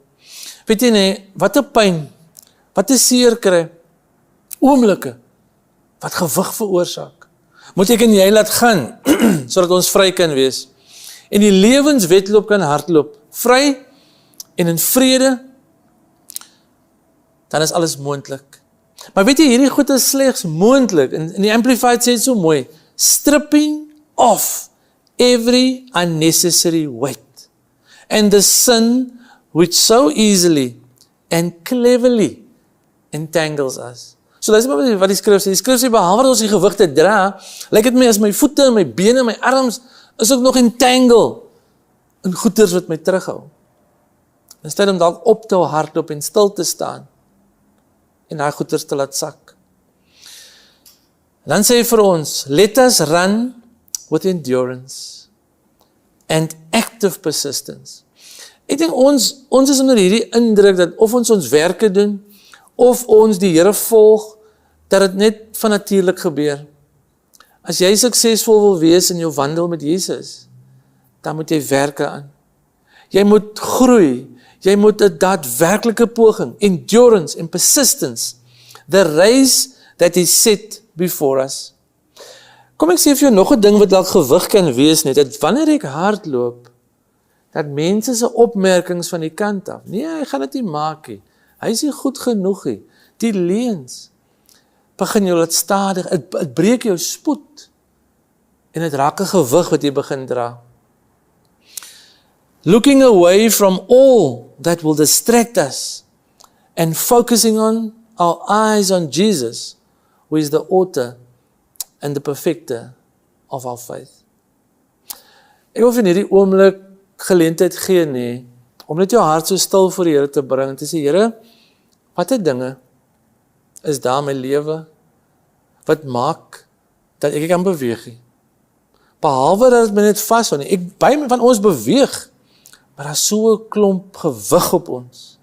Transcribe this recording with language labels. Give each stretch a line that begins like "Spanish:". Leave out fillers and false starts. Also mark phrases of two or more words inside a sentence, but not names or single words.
Afrikaans: Weet jy nie, wat 'n pyn, wat 'n seer kry, oomblikke, wat gewig veroorsaak, moet ek en jy laat gaan, sodat ons vry kan wees, en die lewenswedloop kan hardloop, vry en in vrede, dan is alles moontlik. Maar weet jy, hierdie goed is slegs moontlik, en die Amplified sê het so mooi,
English: stripping off every unnecessary weight, and the sin which so easily and cleverly entangles us.
Afrikaans: So luister maar wat die skrif sê. Die skrif sê, behalwe dat ons die gewig te dra, lyk dit my as my voete, my bene, my arms, is ook nog entangle in goeders wat my terughou. Dis tyd om dalk op te hardloop en stil te staan, en daai goeders te laat sak. Dan sê hy vir ons,
English: let us run with endurance and active persistence,
Afrikaans: Ek dink ons is onder hierdie indruk dat of ons werke doen, of ons die Here volg, dat dit net van natuurlik gebeur. As jy suksesvol wil wees in jou wandel met Jesus, dan moet jy werke aan. Jy moet groei, jy moet 'n daadwerklike poging, endurance en persistence,
English: the race that is set before us.
Afrikaans: Kom ek sê vir jou nog 'n ding wat dalk gewig kan wees net, dat wanneer ek hardloop, dat mense se opmerkings van die kant af, nee, hy gaan dit nie maak nie, hy is nie goed genoeg nie, die leuns, begin jou laat stadig, het breek jou spoed, en het raak 'n gewig wat jy begin dra.
English: Looking away from all that will distract us, and focusing on our eyes on Jesus, who is the author and the perfecter of our faith.
Afrikaans: Ek wil in hierdie oomblik geleentheid gee nie, om net jou hart so stil voor die Here te bring, en te sê, Here, watter dinge is daar in my lewe, wat maak, dat ek kan beweeg nie. Behalwe dat het my net vashou nie, baie van ons beweeg, maar daar is so 'n klomp gewig op ons.